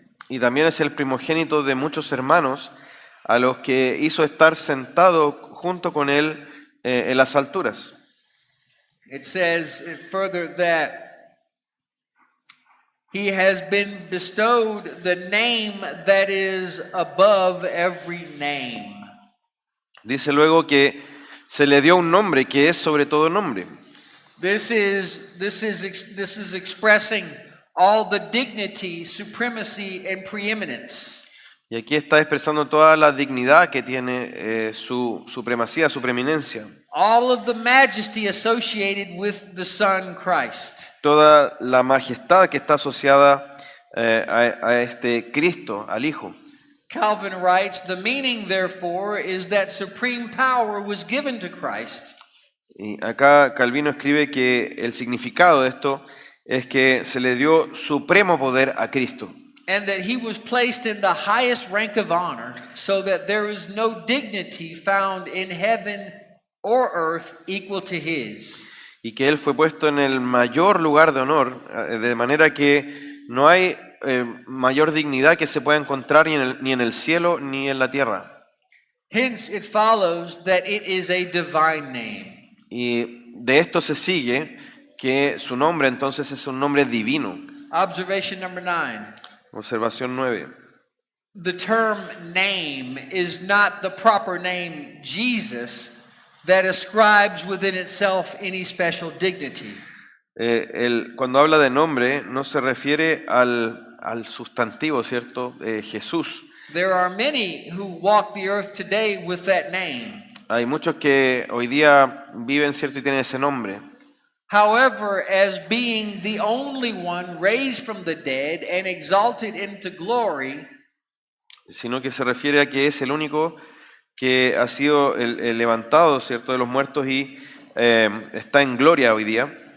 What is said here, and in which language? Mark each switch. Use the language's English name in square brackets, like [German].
[Spanish] Y también es el primogénito de muchos hermanos, a los que hizo estar sentado junto con Él en las alturas. [English] It says further that he has been bestowed the name that is above every name. [Spanish] Dice luego que se le dio un nombre que es sobre todo nombre. [English] This is expressing all the dignity, supremacy, and preeminence. [Spanish] Y aquí está expresando toda la dignidad que tiene su supremacía, su preeminencia. [English] All of the majesty associated with the Son Christ. [Spanish] Toda la majestad que está asociada a este Cristo, al Hijo. [English] Calvin writes, the meaning, therefore, is that supreme power was given to Christ. [Spanish] Y acá Calvino escribe que el significado de esto es que se le dio supremo poder a Cristo. [English] And that he was placed in the highest rank of honor, so that there is no dignity found in heaven or earth equal to his. [Spanish] Y que Él fue puesto en el mayor lugar de honor, de manera que no hay mayor dignidad que se pueda encontrar ni en el cielo ni en la tierra. [English] Hence it follows that it is a divine name. [Spanish] Y de esto se sigue que su nombre entonces es un nombre divino. [English] Observation number 9. [Spanish] Observación 9. [English] The term name is not the proper name Jesus that ascribes within itself any special dignity. [Spanish] Cuando habla de nombre no se refiere al sustantivo, ¿cierto? Jesús. [English] There are many who walk the earth today with that name. [Spanish] Hay muchos que hoy día viven, ¿cierto? Y tienen ese nombre. [English] However, as being the only one raised from the dead and exalted into glory, [Spanish] Sino que se refiere a que es el único que ha sido el levantado, ¿cierto? De los muertos y está en gloria hoy día.